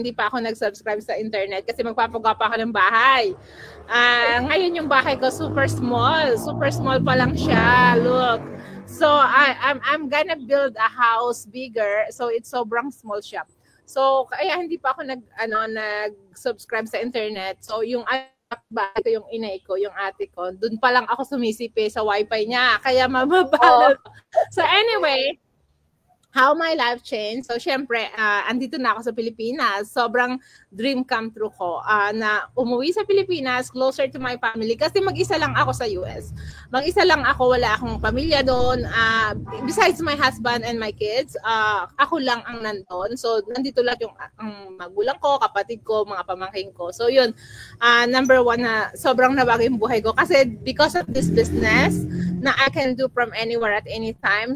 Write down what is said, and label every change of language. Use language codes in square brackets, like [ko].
[tl] Hindi pa ako nag-subscribe sa internet kasi magpapagawa pa ako ng bahay. Ngayon yung bahay ko [en] super small. Super small [tl] pa lang siya. [en] Look. So I'm gonna build a house bigger. [tl] So it's sobrang small siya. So kaya hindi pa ako nag-subscribe sa internet. So yung bahay ko, yung inay ko, yung ate ko, dun pa lang ako sumisipi sa wifi niya. Kaya mababa. So anyway, [en] how my life changed. [tl] So, syempre, andito na ako sa Pilipinas. Sobrang [en] dream come true [tl] ko na umuwi sa Pilipinas, [en] closer to my family. [tl] Kasi mag-isa lang ako sa US. Mag-isa lang ako, wala akong pamilya doon. [en] Besides my husband and my kids, [tl] ako lang ang nandun. So, nandito lang yung ang magulang ko, kapatid ko, mga pamangkin ko. So, yun, number one na sobrang nabago yung buhay ko. Kasi [en] because of this business, na I can do from anywhere at any time.